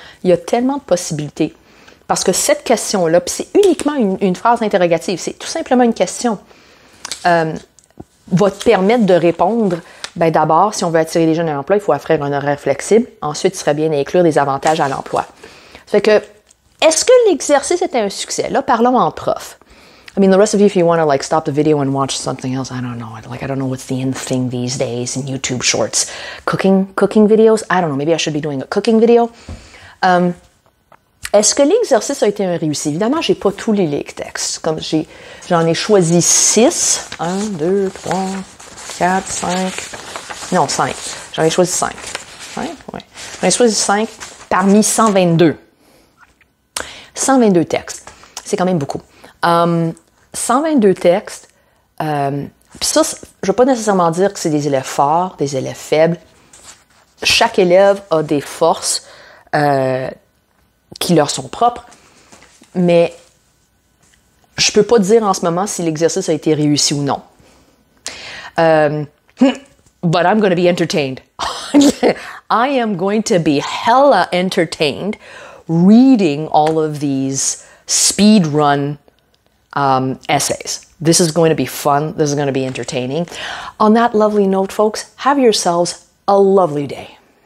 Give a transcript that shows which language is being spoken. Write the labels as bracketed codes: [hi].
[fr] Il y a tellement de possibilités. Parce que cette question-là, puis c'est uniquement une phrase interrogative, c'est tout simplement une question, va te permettre de répondre, ben d'abord, si on veut attirer les jeunes à l'emploi, il faut offrir un horaire flexible. Ensuite, il serait bien d'inclure des avantages à l'emploi. Ça fait que, est-ce que l'exercice était un succès? Là, parlons en prof. [en] I mean, the rest of you, if you want to like stop the video and watch something else, I don't know. Like, I don't know what's the in thing these days in YouTube shorts. Cooking videos? I don't know. Maybe I should be doing a cooking video. [fr] Est-ce que l'exercice a été un réussi? Évidemment, j'ai pas tous les textes. Comme j'en ai choisi 6. 1, 2, 3, 4, 5. Non, 5. J'en ai choisi 5. 5? Oui. J'en ai choisi 5 parmi 122. 122 textes. C'est quand même beaucoup. 122 textes. Puis ça, je ne veux pas nécessairement dire que c'est des élèves forts, des élèves faibles. Chaque élève a des forces qui leur sont propres, mais je ne peux pas dire en ce moment si l'exercice a été réussi ou non. [en] But I'm going to be entertained. I am going to be hella entertained reading all of these speed run essays. This is going to be fun. This is going to be entertaining. On that lovely note, folks, have yourselves a lovely day.